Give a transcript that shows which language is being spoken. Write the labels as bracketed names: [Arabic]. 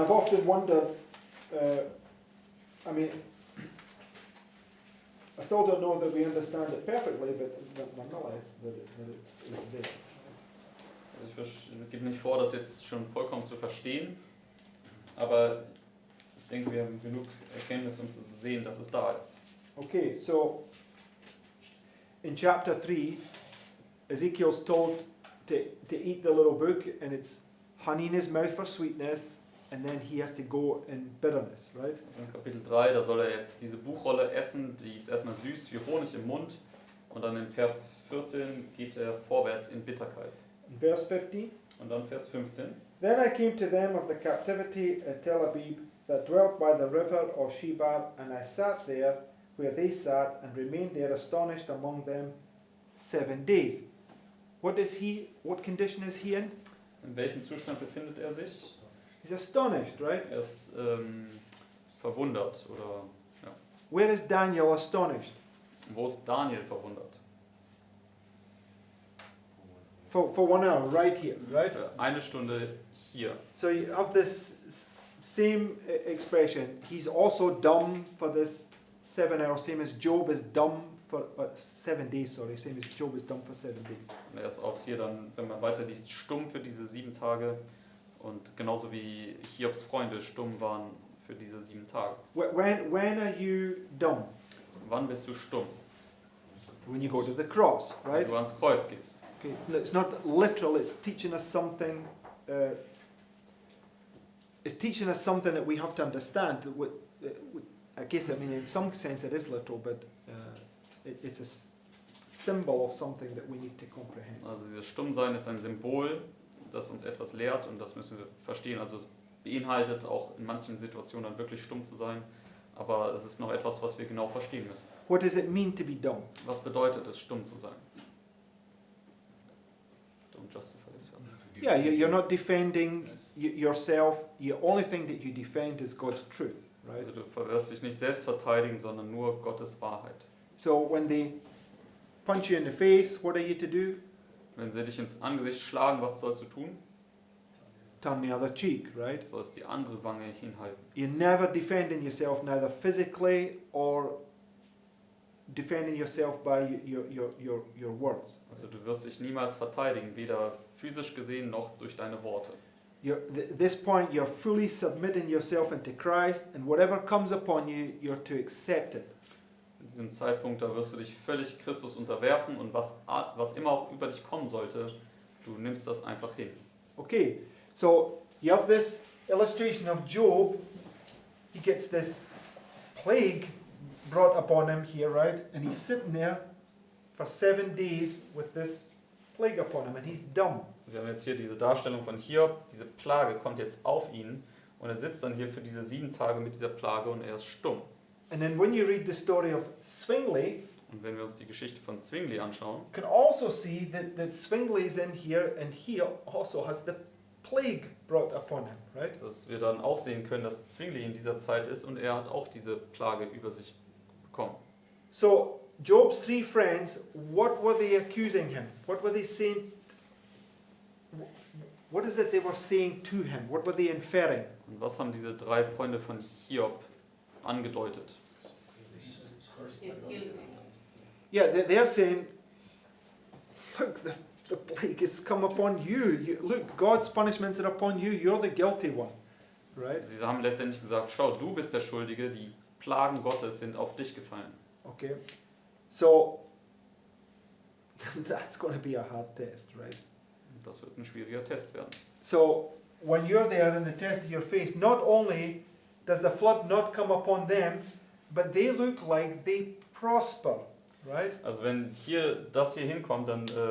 [English] I've often wondered, I still don't know that we understand it perfectly, but nonetheless, that it's there. [German] Also ich gebe nicht vor, das jetzt schon vollkommen zu verstehen, aber ich denke, wir haben genug Erkenntnis, um zu sehen, dass es da ist. [English] Okay, so in chapter 3, Ezekiel's told to eat the little book, and it's honey in his mouth for sweetness, and then he has to go in bitterness, right? [German] Also in Kapitel 3, da soll er jetzt diese Buchrolle essen, die ist erstmal süß wie Honig im Mund, und dann in Vers 14 geht er vorwärts in Bitterkeit. [English] In verse 15, [German] Und dann Vers 15. [English] then I came to them of the captivity at Tel Aviv that dwelt by the river of Shebar, and I sat there where they sat, and remained there astonished among them 7 days. What condition is he in? [German] In welchem Zustand befindet er sich? [English] He's astonished, right? [German] Er ist verwundert. Oder [English] Where is Daniel astonished? [German] wo ist Daniel verwundert? [English] For 1 hour, right here, right? [German] Für eine Stunde hier. [English] So you have this same expression. He's also dumb for this 7 hours, same as Job is dumb for 7 days, sorry, same as Job is dumb for 7 days. [German] Und er ist auch hier dann, wenn man weiterliest, stumm für diese 7 Tage. Und genauso wie Hiobs Freunde stumm waren für diese 7 Tage. [English] When are you dumb? [German] Wann bist du stumm? [English] When you go to the cross, [German] Wenn [English] right? [German] du ans Kreuz gehst. [English] Okay. No, it's not literal, it's teaching us something. It's teaching us something that we have to understand. I guess, in some sense it is literal, but it's a symbol of something that we need to comprehend. [German] Also dieses Stummsein ist ein Symbol, das uns etwas lehrt, und das müssen wir verstehen. Also es beinhaltet auch in manchen Situationen dann wirklich stumm zu sein, aber es ist noch etwas, was wir genau verstehen müssen. [English] What does it mean to be dumb? [German] Was bedeutet es, stumm zu sein? [English] Don't justify yourself. Yeah, you're not defending yourself. The only thing that you defend is God's truth, right? [German] Also du wirst dich nicht selbst verteidigen, sondern nur Gottes Wahrheit. [English] So when they punch you in the face, what are you to do? [German] Wenn sie dich ins Angesicht schlagen, was sollst du tun? [English] Turn the other cheek, right? [German] Du sollst die andere Wange hinhalten. [English] You're never defending yourself, neither physically or defending yourself by your words. [German] Also du wirst dich niemals verteidigen, weder physisch gesehen noch durch deine Worte. [English] This point, you're fully submitting yourself into Christ, and whatever comes upon you, you're to accept it. [German] In diesem Zeitpunkt, da wirst du dich völlig Christus unterwerfen, und was immer auch über dich kommen sollte, du nimmst das einfach hin. [English] Okay, so you have this illustration of Job. He gets this plague brought upon him here, right? And he's sitting there for 7 days with this plague upon him, and he's dumb. [German] Wir haben jetzt hier diese Darstellung von Hiob, diese Plage kommt jetzt auf ihn, und er sitzt dann hier für diese 7 Tage mit dieser Plage, und er ist stumm. [English] And then when you read the story of Zwingli, [German] Und wenn wir uns die Geschichte von Zwingli anschauen, [English] you can also see that Zwingli is in here, and he also has the plague brought upon him, right? [German] dass wir dann auch sehen können, dass Zwingli in dieser Zeit ist, und er hat auch diese Plage über sich bekommen. [English] So Job's 3 friends, what were they accusing him? What were they saying? What is it they were saying to him? What were they inferring? [German] Und was haben diese 3 Freunde von Hiob angedeutet? [English] Is guilty. Yeah, they're saying, look, the plague has come upon you. Look, God's punishments are upon you. You're the guilty one, right? [German] Sie haben letztendlich gesagt, schau, du bist der Schuldige, die Plagen Gottes sind auf dich gefallen. [English] Okay, so that's going to be a hard test, right? [German] Und das wird ein schwieriger Test werden. [English] So when you're there in the test of your faith, not only does the flood not come upon them, but they look like they prosper, right? [German] Also wenn das hier hinkommt, dann